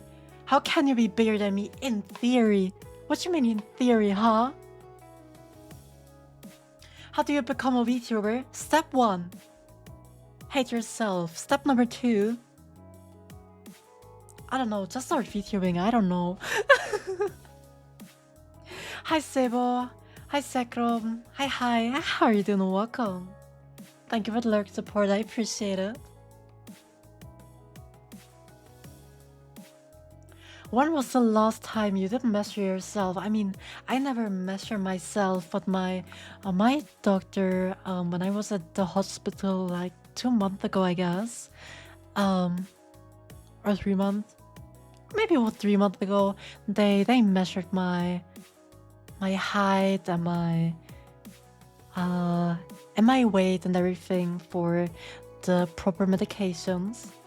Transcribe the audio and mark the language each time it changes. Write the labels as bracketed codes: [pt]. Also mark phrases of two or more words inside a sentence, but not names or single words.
[en] How can you be bigger than me, in theory? What you mean in theory, huh? How do you become a VTuber? Step 1. Hate yourself. Step number 2. I don't know, just start VTubing, I don't know. Hi Sebo. Hi Sekrom. Hi, how are you doing? Welcome. Thank you for the lurk support, I appreciate it. When was the last time you didn't measure yourself? I mean, I never measure myself, but my doctor, when I was at the hospital like 2 months ago, I guess, or 3 months, maybe about 3 months ago, they measured my height and my weight and everything for the proper medications.